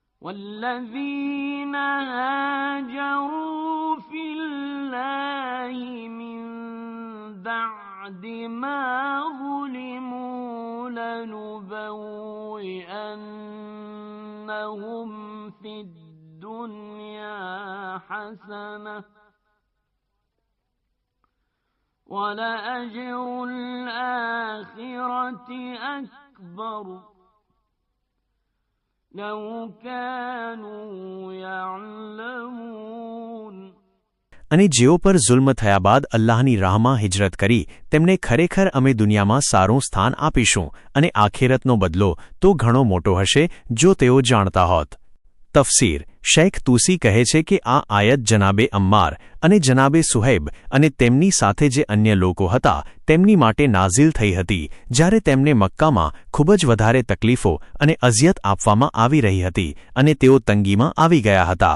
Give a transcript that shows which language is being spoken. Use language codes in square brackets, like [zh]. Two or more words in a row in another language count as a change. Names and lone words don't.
[ar] والذين هاجروا في الله من بعد ما ظلموا لنبوئنهم في الدنيا حسنة ولأجر الآخرة أكبر لو كانوا يعلمون. [gu] અને જેઓ પર જુલ્મ થયા બાદ અલ્લાહની રાહમાં હિજરત કરી તેમને ખરેખર અમે દુનિયામાં સારું સ્થાન આપીશું અને આખિરતનો બદલો તો ઘણો મોટો હશે જો તેઓ જાણતા હોત. તફસીર શેખ તૂસી કહે છે કે આ આયત જનાબે અમ્માર અને જનાબે સુહૈબ અને તેમની સાથે જે અન્ય લોકો હતા તેમની માટે નાઝિલ થઈ હતી જ્યારે તેમને મક્કામાં ખૂબ જ વધારે તકલીફો અને અઝિયત આપવામાં આવી રહી હતી અને તેઓ તંગીમાં આવી ગયા હતા.